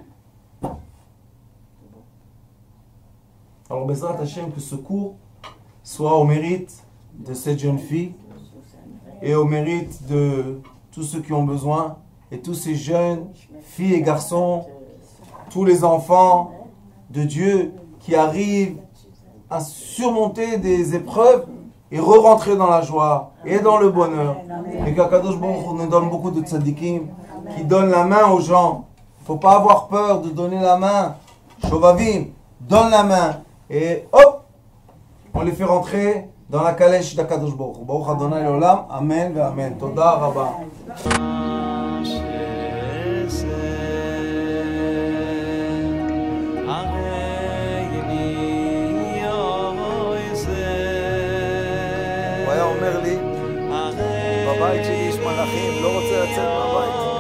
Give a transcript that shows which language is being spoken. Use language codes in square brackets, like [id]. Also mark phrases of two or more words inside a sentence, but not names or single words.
[fr] Alors, [he] בעזרת השם, [fr] que ce cours soit au mérite de cette jeune fille et au mérite de tous ceux qui ont besoin et tous ces jeunes filles et garçons, tous les enfants de Dieu qui arrivent à surmonter des épreuves et re-rentrer dans la joie et dans le bonheur. Et qu' [he] הקדוש ברוך הוא [fr] nous donne beaucoup de tzadikim qui donnent la main aux gens. Il ne faut pas avoir peur de donner la main. Shovavim, donne la main. Et hop, on les fait rentrer dans la calèche d' [he] הקדוש ברוך הוא. ברוך אדוני עולם. אמן ואמן. תודה רבה. בבית שלי יש מלאכים, לא רוצה לצאת מהבית.